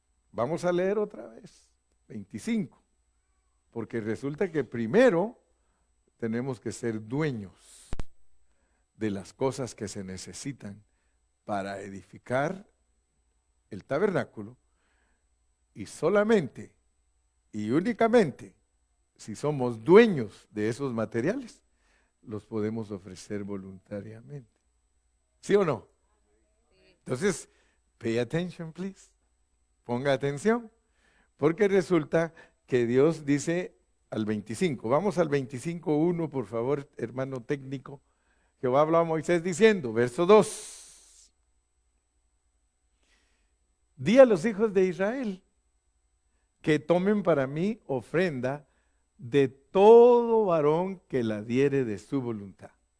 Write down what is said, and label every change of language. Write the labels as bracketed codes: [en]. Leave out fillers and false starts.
[es] vamos a leer otra vez, 25, porque resulta que primero tenemos que ser dueños de las cosas que se necesitan para edificar el tabernáculo, y solamente y únicamente si somos dueños de esos materiales, los podemos ofrecer voluntariamente. ¿Sí o no? [en] Entonces, pay attention, please. [es] Ponga atención, porque resulta que Dios dice al 25, vamos al 25:1, por favor, hermano técnico. Jehová habló a Moisés diciendo, verso 2, di a los hijos de Israel que tomen para mí ofrenda de todo varón que la diere de su voluntad.